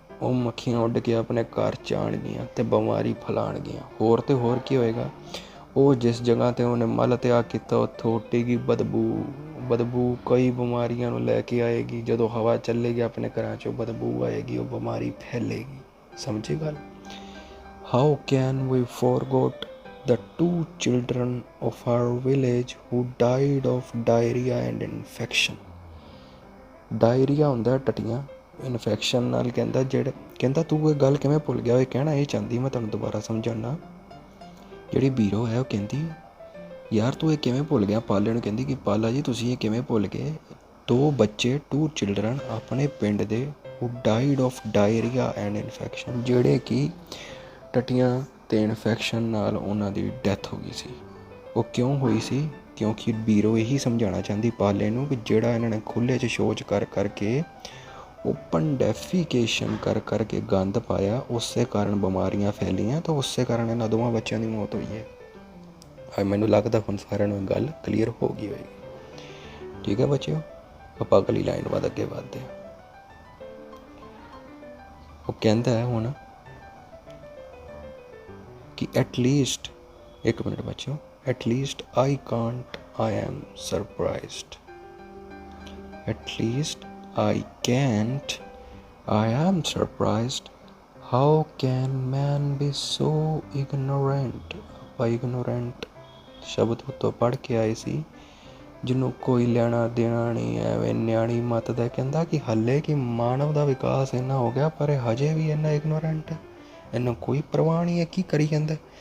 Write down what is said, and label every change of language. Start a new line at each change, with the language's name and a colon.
Punjabi: ਉਹ ਮੱਖੀਆਂ ਉੱਡ ਕੇ ਆਪਣੇ ਘਰ 'ਚ ਆਉਣਗੀਆਂ ਅਤੇ ਬਿਮਾਰੀ ਫੈਲਾਉਣਗੀਆਂ। ਹੋਰ ਤਾਂ ਹੋਰ ਕੀ ਹੋਏਗਾ, ਉਹ ਜਿਸ ਜਗ੍ਹਾ 'ਤੇ ਉਹਨੇ ਮਲ ਤਿਆਗ ਕੀਤਾ ਉੱਥੋਂ ਉੱਡੇਗੀ ਬਦਬੂ ਕਈ ਬਿਮਾਰੀਆਂ ਨੂੰ ਲੈ ਕੇ ਆਏਗੀ। ਜਦੋਂ ਹਵਾ ਚੱਲੇਗੀ ਆਪਣੇ ਘਰਾਂ 'ਚੋਂ ਬਦਬੂ ਆਏਗੀ, ਉਹ ਬਿਮਾਰੀ ਫੈਲੇਗੀ। ਸਮਝੇ ਗੱਲ?
English: How can we forgot the two children of our village who died of diarrhea and infection?
Punjabi: Diarrhoea ਹੁੰਦਾ ਟੱਟੀਆਂ, ਇਨਫੈਕਸ਼ਨ ਨਾਲ ਕਹਿੰਦਾ ਤੂੰ ਇਹ ਗੱਲ ਕਿਵੇਂ ਭੁੱਲ ਗਿਆ? ਇਹ ਕਹਿਣਾ ਇਹ ਚਾਹੁੰਦੀ ਮੈਂ ਤੁਹਾਨੂੰ ਦੁਬਾਰਾ ਸਮਝਾਉਣਾ। ਜਿਹੜੀ ਬੀਰੋ ਹੈ ਉਹ ਕਹਿੰਦੀ ਯਾਰ ਤੂੰ ਇਹ ਕਿਵੇਂ ਭੁੱਲ ਗਿਆ? ਪਾਲੇ ਨੂੰ ਕਹਿੰਦੀ ਕਿ ਪਾਲਾ ਜੀ ਤੁਸੀਂ ਇਹ ਕਿਵੇਂ ਭੁੱਲ ਗਏ? 2 ਬੱਚੇ 2 ਚਿਲਡਰਨ ਆਪਣੇ ਪਿੰਡ ਦੇ
English: who died of diarrhea and infection,
Punjabi: ਜਿਹੜੇ ਕਿ ਟੱਟੀਆਂ ਅਤੇ ਇਨਫੈਕਸ਼ਨ ਨਾਲ ਉਹਨਾਂ ਦੀ ਡੈਥ ਹੋ ਗਈ ਸੀ। ਉਹ ਕਿਉਂ ਹੋਈ ਸੀ? ਕਿਉਂਕਿ ਬੀਰੋ ਇਹੀ ਸਮਝਾਉਣਾ ਚਾਹੁੰਦੀ ਪਾਲੇ ਨੂੰ ਕਿ ਜਿਹੜਾ ਇਹਨਾਂ ਨੇ ਖੁੱਲ੍ਹੇ 'ਚ ਸ਼ੌਚ ਕਰ ਕਰਕੇ, ਓਪਨ ਡੈਫੀਕੇਸ਼ਨ ਕਰ ਕਰਕੇ ਗੰਦ ਪਾਇਆ, ਉਸੇ ਕਾਰਨ ਬਿਮਾਰੀਆਂ ਫੈਲੀਆਂ, ਤਾਂ ਉਸੇ ਕਾਰਨ ਇਹਨਾਂ ਦੋਵਾਂ ਬੱਚਿਆਂ ਦੀ ਮੌਤ ਹੋਈ ਹੈ। ਮੈਨੂੰ ਲੱਗਦਾ ਹੁਣ ਸਾਰਿਆਂ ਨੂੰ ਗੱਲ ਕਲੀਅਰ ਹੋ ਗਈ ਹੋਏਗੀ। ਠੀਕ ਹੈ ਬੱਚਿਓ, ਆਪਾਂ ਅਗਲੀ ਲਾਈਨ ਬਾਅਦ ਅੱਗੇ ਵੱਧਦੇ ਹਾਂ। ਉਹ ਕਹਿੰਦਾ ਹੈ ਹੁਣ ਕਿ ਐਟਲੀਸਟ, ਇੱਕ ਮਿੰਟ ਬੱਚਿਓ,
English: at least I can't, I am surprised. At least I can't, I am surprised. How can man be so ignorant?
Punjabi: ਆਪਾਂ ignorant ਸ਼ਬਦ ਉੱਤੋਂ ਪੜ੍ਹ ਕੇ ਆਏ ਸੀ, ਜਿਹਨੂੰ ਕੋਈ ਲੈਣਾ ਦੇਣਾ ਨਹੀਂ, ਐਵੇਂ ਨਿਆਣੀ ਮੱਤ ਦਾ। ਕਹਿੰਦਾ ਕਿ ਹਾਲੇ ਕਿ ਮਾਨਵ ਦਾ ਵਿਕਾਸ ਇੰਨਾ ਹੋ ਗਿਆ ਪਰ ਇਹ ਹਜੇ ਵੀ ਇੰਨਾ ਇਗਨੋਰੈਂਟ ਹੈ, ਇਹਨੂੰ ਕੋਈ ਪਰਵਾਹ ਨਹੀਂ ਹੈ ਕੀ ਕਰੀ ਜਾਂਦਾ।